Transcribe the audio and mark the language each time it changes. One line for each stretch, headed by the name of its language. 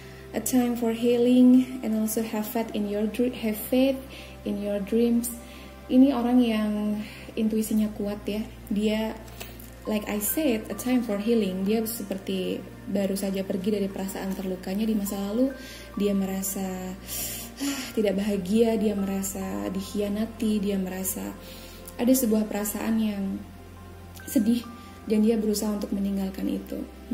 English: A time for healing and also have faith in your dreams.
Indonesian: Ini orang yang intuisinya kuat ya. Dia,
English: like I said, a time for healing.
Indonesian: Dia seperti baru saja pergi dari perasaan terlukanya di masa lalu. Dia merasa tidak bahagia, dia merasa dikhianati, dia merasa ada sebuah perasaan yang sedih, dan dia berusaha untuk meninggalkan itu.